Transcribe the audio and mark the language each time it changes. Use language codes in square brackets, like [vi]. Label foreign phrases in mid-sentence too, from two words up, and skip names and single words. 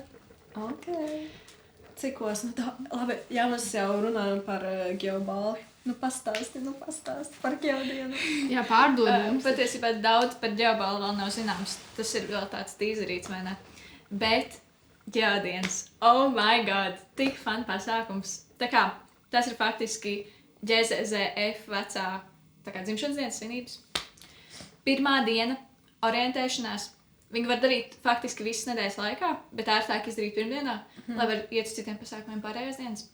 [lv] Ok. Cikos? Nu tā, labi, jā, mēs jau runājam par ģeoballi. Nu pastāsti par ģeodienu. Jā, pārdod mums. Patiesībā daudz par ģeoballi vēl nav zināms. Tas ir vēl tāds tīzerīts, vai ne? Bet ģeodienas, [en] oh my god, [lv] tik fun pasākums. Tā kā, tas ir faktiski GZZF vecā, tā kā dzimšanas dienas svinības. Pirmā diena, orientēšanās. Viņi var darīt faktiski visas nedēļas laikā, bet ērtāk izdarīt pirmdienā, lai var iet uz citiem pasākumiem pārējās dienas.